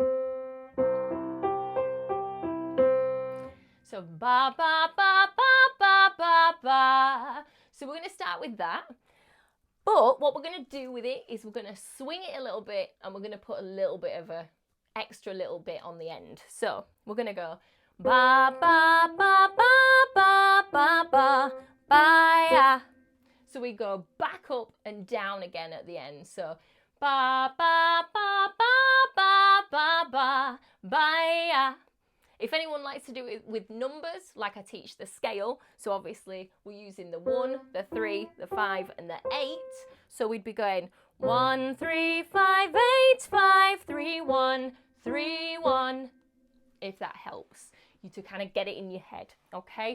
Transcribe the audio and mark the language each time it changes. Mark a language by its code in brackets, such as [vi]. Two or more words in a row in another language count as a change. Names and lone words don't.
[en] So ba ba ba ba ba ba ba. So we're going to start with that. But what we're going to do with it is we're going to swing it a little bit, and we're going to put a little bit of a extra little bit on the end. So we're going to go ba ba ba ba ba ba ba ba ya. So we go back up and down again at the end. So ba ba ba ba ba ba ba ba ya. If anyone likes to do it with numbers, like I teach the scale, so obviously we're using the 1, the 3, the 5 and the 8. So we'd be going 1, 3, 5, 8, 5, 3, 1, 3, 1, if that helps you to kind of get it in your head, okay?